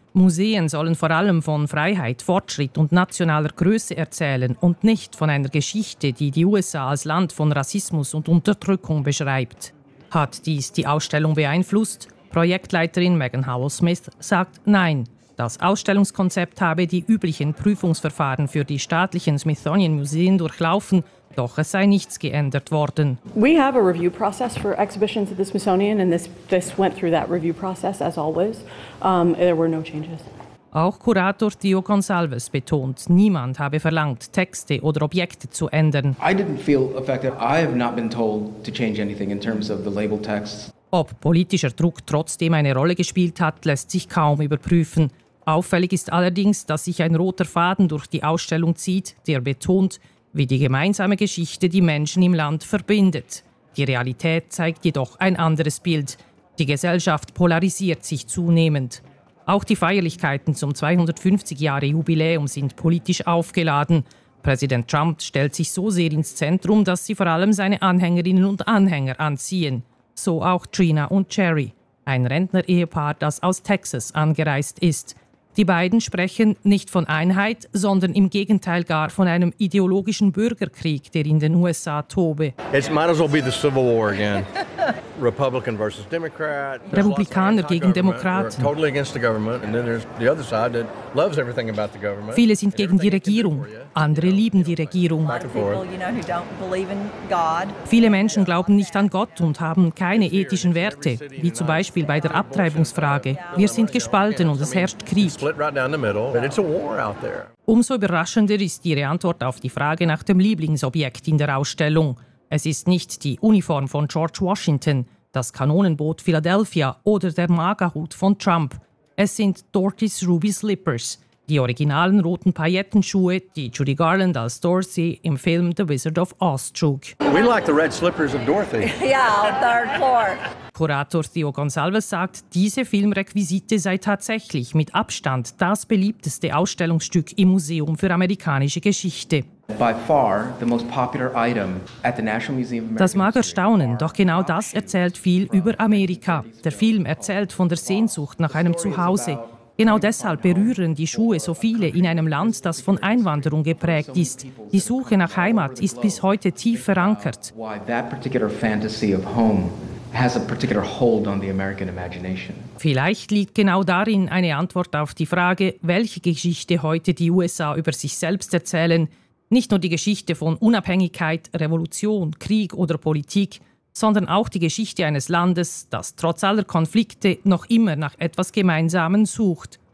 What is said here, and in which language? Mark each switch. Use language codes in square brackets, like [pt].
[de] Museen sollen vor allem von Freiheit, Fortschritt und nationaler Größe erzählen und nicht von einer Geschichte, die die USA als Land von Rassismus und Unterdrückung beschreibt. Hat dies die Ausstellung beeinflusst? Projektleiterin Megan Howell-Smith sagt nein. Das Ausstellungskonzept habe die üblichen Prüfungsverfahren für die staatlichen Smithsonian Museen durchlaufen, doch es sei nichts geändert worden. [en] We have a review process for exhibitions at the Smithsonian and this went through that review process as always. There were no changes. [de] Auch Kurator Theo Gonsalves betont, niemand habe verlangt, Texte oder Objekte zu ändern. [en] I didn't feel affected. I have not been told to change anything in terms of the label texts. [de] Ob politischer Druck trotzdem eine Rolle gespielt hat, lässt sich kaum überprüfen. Auffällig ist allerdings, dass sich ein roter Faden durch die Ausstellung zieht, der betont, wie die gemeinsame Geschichte die Menschen im Land verbindet. Die Realität zeigt jedoch ein anderes Bild. Die Gesellschaft polarisiert sich zunehmend. Auch die Feierlichkeiten zum 250-Jahre-Jubiläum sind politisch aufgeladen. Präsident Trump stellt sich so sehr ins Zentrum, dass sie vor allem seine Anhängerinnen und Anhänger anziehen. So auch Trina und Jerry, ein Rentner-Ehepaar, das aus Texas angereist ist. Die beiden sprechen nicht von Einheit, sondern im Gegenteil gar von einem ideologischen Bürgerkrieg, der in den USA tobe. [en] It might as well be the Civil War again. Republican versus Democrat. [de] Republikaner gegen Demokraten. [en] We're totally against the government, and then there's the other side that loves everything about the government. [de] Viele sind gegen die Regierung, andere lieben die Regierung. Viele Menschen glauben nicht an Gott und haben keine ethischen Werte, wie zum Beispiel bei der Abtreibungsfrage. Wir sind gespalten und es herrscht Krieg. Umso überraschender ist Ihre Antwort auf die Frage nach dem Lieblingsobjekt in der Ausstellung. Es ist nicht die Uniform von George Washington, das Kanonenboot Philadelphia oder der MAGA-Hut von Trump. Es sind Dorothy's Ruby Slippers, die originalen roten Paillettenschuhe, die Judy Garland als Dorothy im Film The Wizard of Oz trug. [en] We like the red slippers of Dorothy. Yeah, on third floor. [de] Kurator Theo Gonsalves sagt, diese Filmrequisite sei tatsächlich mit Abstand das beliebteste Ausstellungsstück im Museum für amerikanische Geschichte. [en] By far the most popular item at the National Museum of American History. [de] Das mag erstaunen, doch genau das erzählt viel über Amerika. Der Film erzählt von der Sehnsucht nach einem Zuhause. Genau deshalb berühren die Schuhe so viele in einem Land, das von Einwanderung geprägt ist. Die Suche nach Heimat ist bis heute tief verankert. [en] Why that particular fantasy of home has a particular hold on the American imagination. [de] Vielleicht liegt genau darin eine Antwort auf die Frage, welche Geschichte heute die USA über sich selbst erzählen. Nicht nur die Geschichte von Unabhängigkeit, Revolution, Krieg oder Politik, sondern auch die Geschichte eines Landes, das trotz aller Konflikte noch immer nach etwas Gemeinsamen sucht.